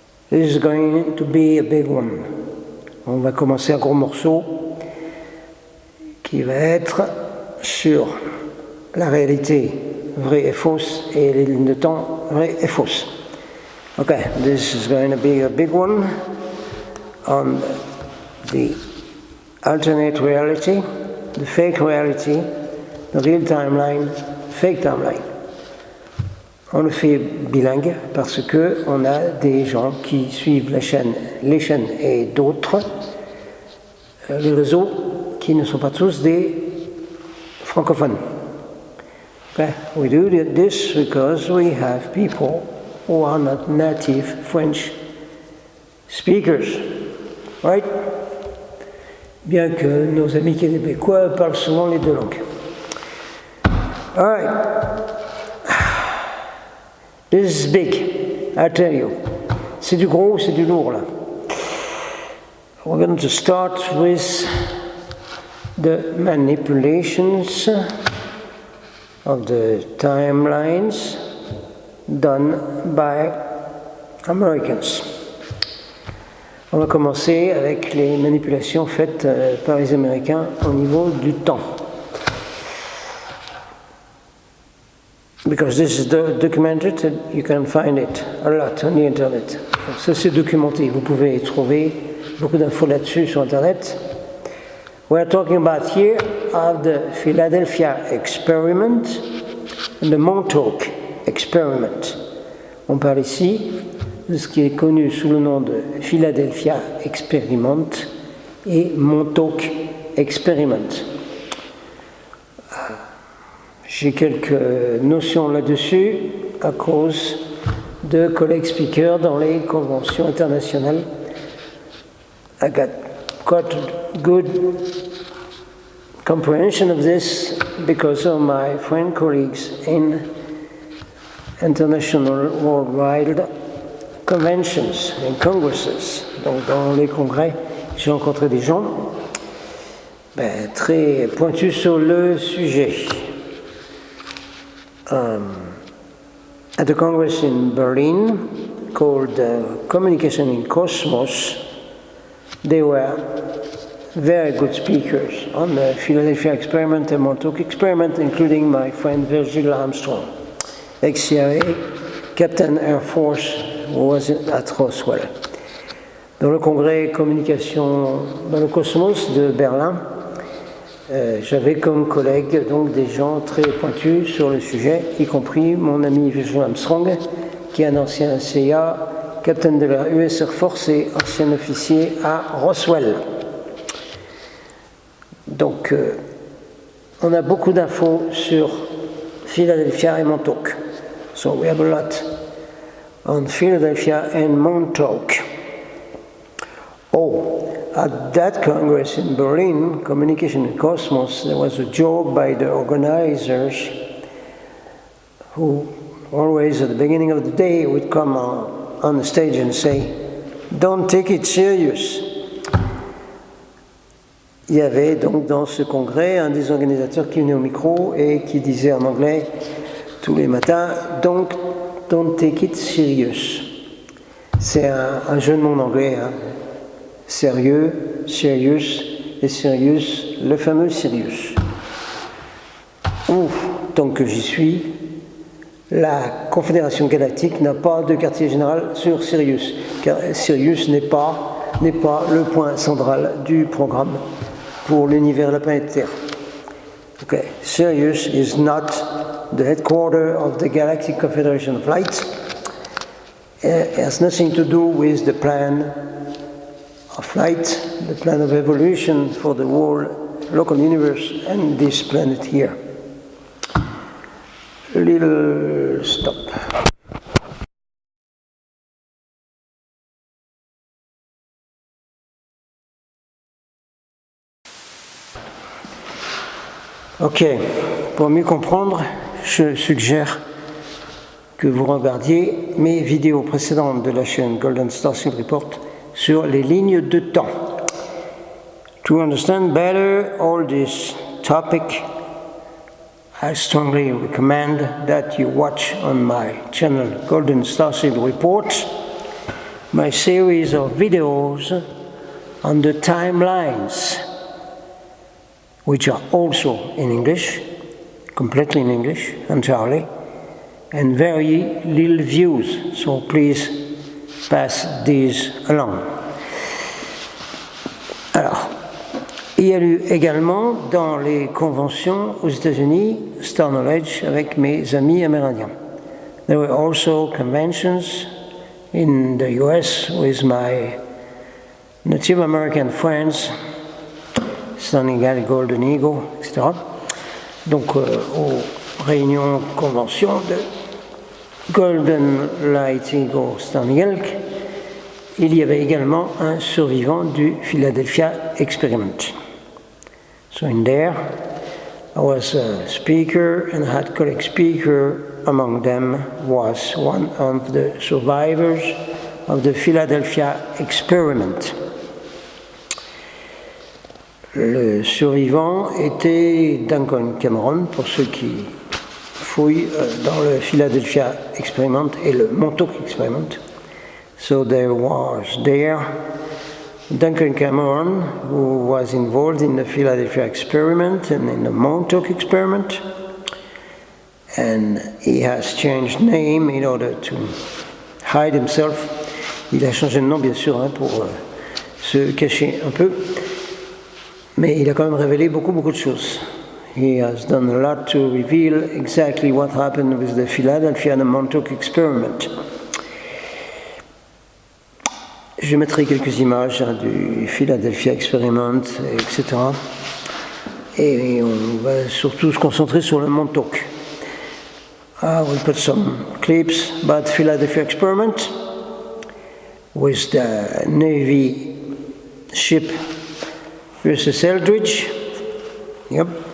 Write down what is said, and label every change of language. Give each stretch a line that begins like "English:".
English: This is going to be a big one.
French: On va commencer un gros morceau qui va être sur la réalité vraie et fausse et les lignes de temps vraies et fausses.
English: Okay, this is going to be a big one on the alternate reality, the fake reality, the real timeline, fake timeline.
French: On le fait bilingue parce que on a des gens qui suivent les chaînes et d'autres, les réseaux qui ne sont pas tous des francophones.
English: Okay. We do this because we have people who are not native French speakers, right?
French: Bien que nos amis québécois parlent souvent les deux langues.
English: All right. This is big, I tell you.
French: C'est du gros, c'est du lourd, là.
English: We're going to start with the manipulations of the timelines done by Americans.
French: On va commencer avec les manipulations faites par les Américains au niveau du temps.
English: Because this is documented, you can find it a lot on the internet.
French: Ça c'est documenté, vous pouvez trouver beaucoup d'infos là-dessus sur internet.
English: We're talking about here of the Philadelphia experiment and the Montauk experiment.
French: On parle ici de ce qui est connu sous le nom de Philadelphia Experiment et Montauk Experiment. J'ai quelques notions là-dessus à cause de collègues speakers dans les conventions internationales.
English: I got quite a good comprehension of this because of my friend colleagues in international worldwide conventions and congresses.
French: Donc dans les congrès, j'ai rencontré des gens très pointus sur le sujet.
English: At the Congress in Berlin, called Communication in Cosmos, they were very good speakers on the Philadelphia experiment and Montauk experiment, including my friend Virgil Armstrong, ex-CIA, Captain Air Force, who was at Roswell.
French: Dans le congrès Communication dans le Cosmos de Berlin, j'avais comme collègue donc des gens très pointus sur le sujet, y compris mon ami Virgil Armstrong, qui est un ancien CIA, capitaine de la US Air Force et ancien officier à Roswell. Donc, on a beaucoup d'infos sur Philadelphia et Montauk.
English: So we have a lot on Philadelphia and Montauk. Oh, at that Congress in Berlin, Communication in Cosmos, there was a joke by the organizers who always at the beginning of the day would come on the stage and say, "Don't take it serious."
French: Il y avait donc dans ce congrès un des organisateurs qui venait au micro et qui disait en anglais tous les matins,
English: "Don't take it serious."
French: C'est un jeu de mots en anglais, hein. Sérieux, serious, et serious, le fameux Sirius. Tant que j'y suis, la Confédération Galactique n'a pas de quartier général sur Sirius, car Sirius n'est pas n'est pas le point central du programme pour l'univers de la planète Terre.
English: Okay. Sirius is not the headquarters of the Galactic Confederation of Light. It has nothing to do with the plan of light, the plan of evolution for the whole local universe and this planet here. A little stop.
French: Ok, pour mieux comprendre, je suggère que vous regardiez mes vidéos précédentes de la chaîne Golden Starseed Report sur les lignes de temps.
English: To understand better all this topic, I strongly recommend that you watch on my channel Golden Starseed Report my series of videos on the timelines, which are also in English, completely in English, entirely, and very little views, so please pass these along.
French: Alors, il y a eu également dans les conventions aux États-Unis Star Knowledge avec mes amis amérindiens.
English: There were also conventions in the US with my Native American friends, Standing Eagle, Golden Eagle, etc.
French: Donc aux réunions conventions de Golden Light Eagle, Standing Elk, il y avait également un survivant du Philadelphia Experiment.
English: So in there, I was a speaker and I had colleague speaker. Among them was one of the survivors of the Philadelphia Experiment.
French: Le survivant était Duncan Cameron, pour ceux qui fouillent dans le Philadelphia Experiment et le Montauk Experiment.
English: So there was Duncan Cameron, who was involved in the Philadelphia Experiment and in the Montauk Experiment, and he has changed name in order to hide himself.
French: Il a changé de nom, bien sûr, pour se cacher un peu. Mais il a quand même révélé beaucoup de choses.
English: He has done a lot to reveal exactly what happened with the Philadelphia and the Montauk Experiment.
French: Je mettrai quelques images du Philadelphia Experiment, etc. Et on va surtout se concentrer sur le Montauk.
English: We'll put some clips about the Philadelphia Experiment with the Navy ship USS Eldridge. Yep.